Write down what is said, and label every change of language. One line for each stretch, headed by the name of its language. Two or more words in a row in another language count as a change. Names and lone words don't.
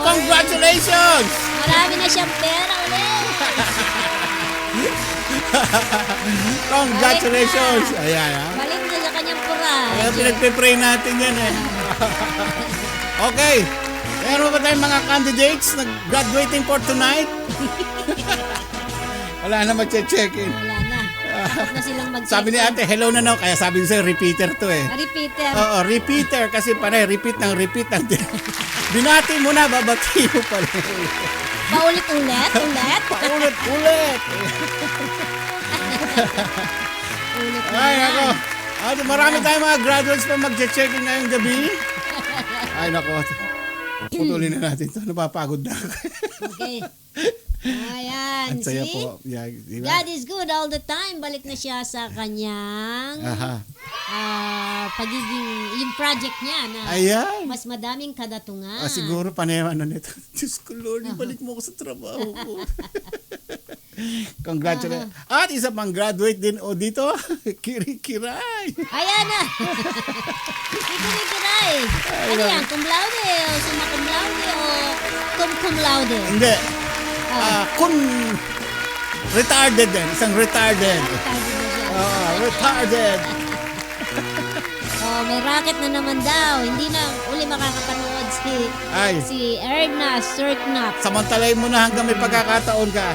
Filipino: congratulations! Marami na siyang pera ulit. Congratulations! Ayan, ha? Balik na sa kanyang Kaya project. pinagpipray natin yan, eh. Okay. Meron ba tayong mga candidates na
English: graduating for tonight?
Filipino: Wala na mag-check-in. Wala na. Tapos na silang mag-check. Sabi ni ate, hello na no. Kaya sabi niya, repeater to eh. Repeater. Oo, repeater. Kasi panay, repeat ng repeat. Binati mo na, babati mo pala. Paulit-ulit. Ulit. Paulit-ulit. Ulit na Ay, yan. ako. Ate, marami tayong mga graduates pa mag-check-in ngayong gabi. Ay, nako. Putulin na natin to. Napapagod na ako. Okay. Ayan. Ang saya See? po. Yeah, di ba?
English: God is good all the time.
Filipino: Balik na siya sa kanyang Aha. pagiging, yung project niya na Ayan. mas madaming kadatungan. Siguro panewan na nito. Diyos ko, Lord, ibalik mo ako sa trabaho ko. Congratulations. At isa pang graduate din o dito, Kirikiray. Ayan na. Ikinikiray. Ano yan?
Latin: Cum laude o summa cum laude o cum laude?
Filipino: Hindi. Kun retarded din. Isang retarded. Retarded na siya. Retarded. Oh, may racket na naman daw. Hindi na uli makakapanood Ay. si Erna Cirknap. Samantalay mo na hanggang may pagkakataon ka.